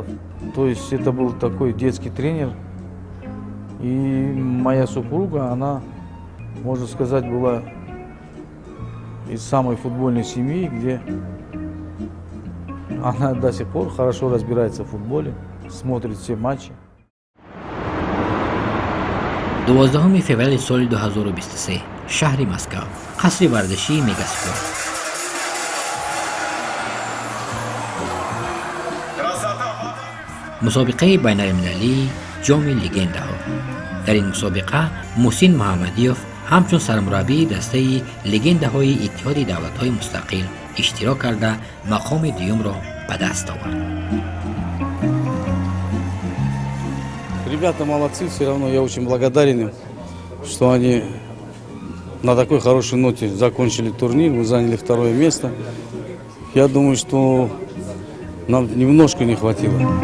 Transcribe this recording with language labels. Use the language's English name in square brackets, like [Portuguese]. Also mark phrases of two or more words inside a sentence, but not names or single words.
[Russian] То есть это был такой детский тренер. И моя супруга, она, можно сказать, была из самой футбольной семьи, где она до сих пор хорошо разбирается в футболе, смотрит все матчи. [Tajik] 12 феврали соли 2023 шаҳри Москав, қасри варзишии Мегаспорт. мусобиқаи байналмилалии ҷоми легендаҳо. дар ин мусобиқа муҳсин муҳаммадиёв ҳамчун сармураббии дастаи легендаҳои иттиҳоди давлатҳои мустақил иштирок карда мақоми дуюмро ба даст овард. [Russian] Ребята молодцы, все равно я очень благодарен им, что они на такой хорошей ноте закончили турнир, мы заняли 2 место. Я думаю, что нам немножко не хватило.